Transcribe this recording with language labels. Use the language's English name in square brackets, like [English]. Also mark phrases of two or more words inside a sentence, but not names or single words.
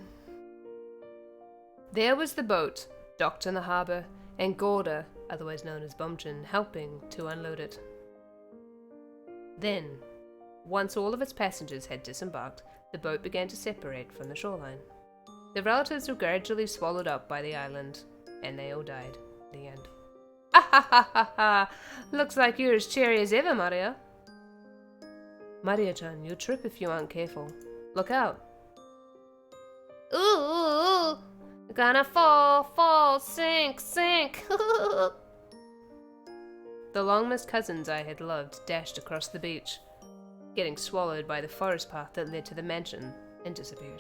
[English] There was the boat, docked in the harbour, and Gorda, otherwise known as Bumchin, helping to unload it. Then, once all of its passengers had disembarked, the boat began to separate from the shoreline. The relatives were gradually swallowed up by the island, and they all died. The end. Ah ha ha ha ha! Looks like you're as cheery as ever, Maria. Maria-chan, you'll trip if you aren't careful. Look out. Ooh! Gonna fall, sink. The long-missed cousins I had loved dashed across the beach, getting swallowed by the forest path that led to the mansion, and disappeared.